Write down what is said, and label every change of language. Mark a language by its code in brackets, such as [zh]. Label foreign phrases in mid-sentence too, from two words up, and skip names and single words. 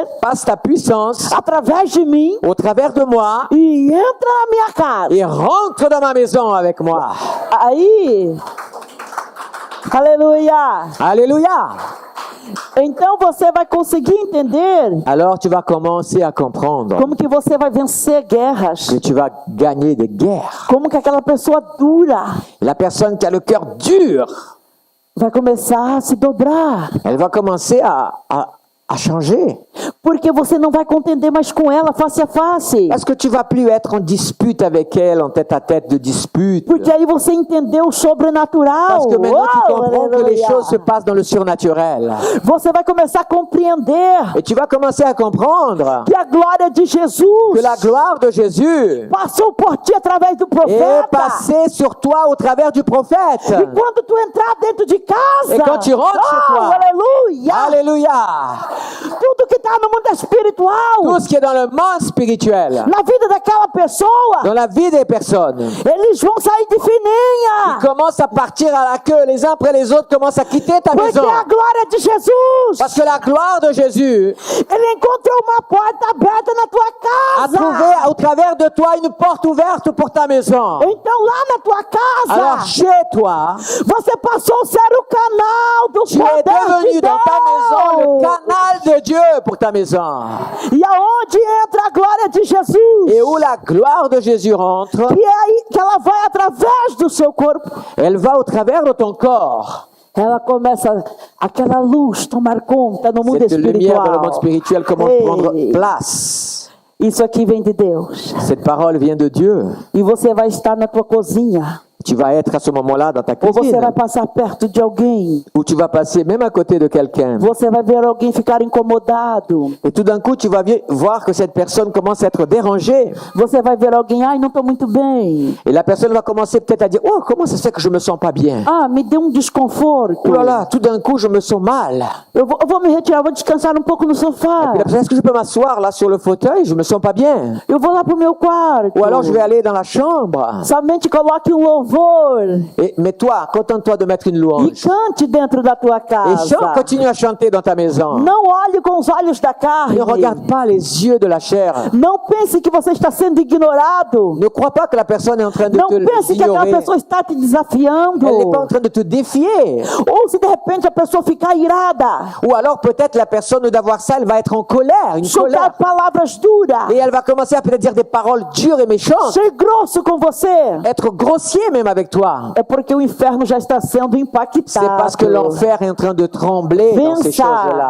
[fr] passe ta puissance [pt] através de mim [fr] au travers de moi [pt] e entra na minha casa. [fr] et rentre dans ma maison avec moi. [pt] Aí, aleluia! [fr] Alléluia. [pt] Então você vai conseguir entender [fr] Alors tu vas commencer à comprendre [pt] como que você vai vencer guerras. [fr] que tu vas gagner des guerres. [pt] Como que aquela pessoa dura [fr] La personne qui a le cœur dur, [pt] vai começar a se dobrar. [fr] elle va commencer à changer. [pt] Porque você não vai contender mais com ela face a face. [fr] Parce que tu vas plus être en dispute avec elle, en tête à tête de dispute. [pt] Porque aí você entendeu o sobrenatural. [fr] Parce que maintenant tu [pt] Uau, [fr] comprends que les [pt] aleluia. [fr] choses se passent dans le surnaturel. [pt] Você vai começar a compreender [fr] Et tu vas commencer à comprendre [pt] que a glória de Jesus [fr] que la gloire de Jésus [pt] passou por ti através do [fr] est [pt] profeta. [fr] passée sur toi au travers du prophète. [pt] E quando tu entrar dentro de casa, [fr] Et quand tu rentres chez toi, [pt] aleluia, [fr] Alléluia. [pt] tudo que está no mundo espiritual, [fr] Tout ce qui est dans le monde spirituel, [pt] na vida daquela pessoa, [fr] dans la vie des personnes, [pt] eles vão sair de [fr] ils [pt] fininha. [fr] commencent à partir à la queue. Les uns après les autres commencent à quitter ta [pt] Porque [fr] maison. [pt] a glória de Jesus, [fr] Parce que la gloire de Jésus [pt] ele encontrou uma porta aberta na tua [fr] a [pt] casa. [fr] trouvé au travers de toi une porte ouverte pour ta maison. [pt] Então lá na tua casa, [fr] Alors chez toi, [pt] você passou a ser o canal do [fr] tu es [pt] poder [fr] devenu [pt] de [fr] dans ta maison le [pt] Deus. [fr] canal de Dieu pour ta maison. [pt] E aonde entra a glória de Jesus? [fr] Et où la gloire de Jésus rentre, [pt] Que é aí que ela vai através do seu corpo. [fr] elle va au travers de ton corps. [pt] Ela começa aquela luz tomar conta no mundo [fr] Cette lumière [pt] espiritual. [fr] dans le monde spirituel commence à [pt] Ei, [fr] prendre place. [pt] Isso aqui vem de Deus. [fr] Cette parole vient de Dieu. [pt] E você vai estar na tua cozinha. [fr] Tu vas être à ce moment-là dans ta [pt] Ou você [fr] cuisine, [pt] vai passar perto de alguém. [fr] où tu vas passer même à côté de quelqu'un. [pt] Você vai ver alguém ficar incomodado. [fr] Et tout d'un coup, tu vas voir que cette personne commence à être dérangée. [pt] Você vai ver alguém, ai, não estou muito bem. [fr] Et la personne va commencer peut-être à dire, oh, comment ça se fait que je me sens pas bien? [pt] Ah, me deu desconforto. [fr] Oh là là, tout d'un coup, je me sens mal. [pt] Eu vou me retirar, vou descansar um pouco no sofá. [fr] Et la personne, est-ce que je peux m'asseoir là sur le fauteuil? Je me sens pas bien. [pt] Eu vou lá pro meu quarto. [fr] Ou alors je vais aller dans la chambre. [pt] Somente coloque louvor. [fr] Mais toi, contente-toi de mettre une [pt] E [fr] louange. [pt] cante dentro da tua [fr] Et [pt] casa. [fr] continue à chanter dans ta maison. [pt] Não olhe com os olhos da carne. [fr] Ne regarde pas les yeux de la chair. [pt] Não pense que você está sendo ignorado. [fr] Ne crois pas que la personne est en train de [pt] Não [fr] te [pt] pense que aquela [fr] ignorer. [pt] pessoa está te desafiando. [fr] Elle n'est pas en train de te défier. [pt] Ou se de repente a pessoa ficar irada, [fr] Ou alors peut-être la personne d'avoir ça, elle va être en colère, une colère. [pt] soltar palavras duras, [fr] Et elle va commencer à peut-être dire des paroles dures et méchantes. [pt] ser grosso com você. [fr] Être grossier même avec toi. [pt] É porque o inferno já está sendo [fr] C'est [pt] impactado. [fr] parce que l'enfer est en train de trembler dans ces